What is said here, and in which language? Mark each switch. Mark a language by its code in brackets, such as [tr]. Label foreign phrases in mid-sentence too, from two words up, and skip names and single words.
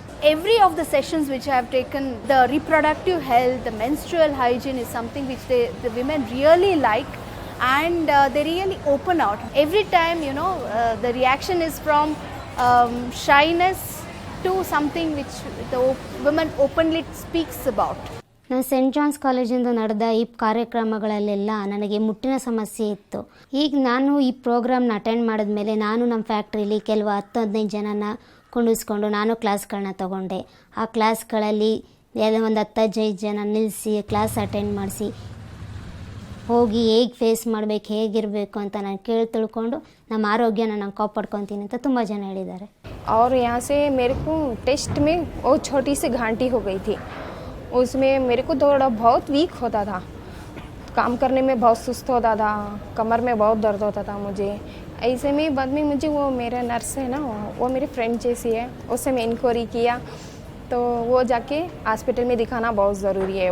[en] Every of the sessions which I have taken, the reproductive health, the menstrual hygiene is something which the women really like, and they really open out. Every time, the reaction is from shyness to something which the women openly speaks about. [kn] ನಾನು ಸೆಂಟ್ ಜಾನ್ಸ್ ಕಾಲೇಜಿಂದ ನಡೆದ ಈ ಕಾರ್ಯಕ್ರಮಗಳಲ್ಲೆಲ್ಲ ನನಗೆ ಮುಟ್ಟಿನ ಸಮಸ್ಯೆ ಇತ್ತು. ಈಗ ನಾನು ಈ ಪ್ರೋಗ್ರಾಮ್ನ ಅಟೆಂಡ್ ಮಾಡಿದ್ಮೇಲೆ ನಾನು ನಮ್ಮ ಫ್ಯಾಕ್ಟ್ರಿಲಿ ಕೆಲವು 10-15 ಜನನ ಕೊಂಡಿಸ್ಕೊಂಡು ನಾನು ಕ್ಲಾಸ್ಗಳನ್ನ ತಗೊಂಡೆ. ಆ ಕ್ಲಾಸ್ಗಳಲ್ಲಿ ಒಂದು 10-15 ಜನ ನಿಲ್ಲಿಸಿ [en] class attend [kn] ಮಾಡಿಸಿ ಹೋಗಿ ಹೇಗೆ ಫೇಸ್ ಮಾಡಬೇಕು, ಹೇಗಿರಬೇಕು ಅಂತ ನಾನು ತಿಳ್ಕೊಂಡು ನಮ್ಮ ಆರೋಗ್ಯನ ನಾನು ಕಾಪಾಡ್ಕೊತೀನಿ ಅಂತ ತುಂಬ ಜನ ಹೇಳಿದ್ದಾರೆ. [hi] और यहाँ से मेरे को टेस्ट में वो छोटी सी घाटी हो गई थी. उसमें मेरे को थोड़ा बहुत वीक होता था, काम करने में बहुत सुस्त होता था, कमर में बहुत दर्द होता था मुझे. ऐसे में बाद में मुझे वो मेरा नर्स है ना, वो मेरी फ्रेंड जैसी है, उससे मैं इंक्वायरी किया तो वो जाके हॉस्पिटल में दिखाना बहुत ज़रूरी है.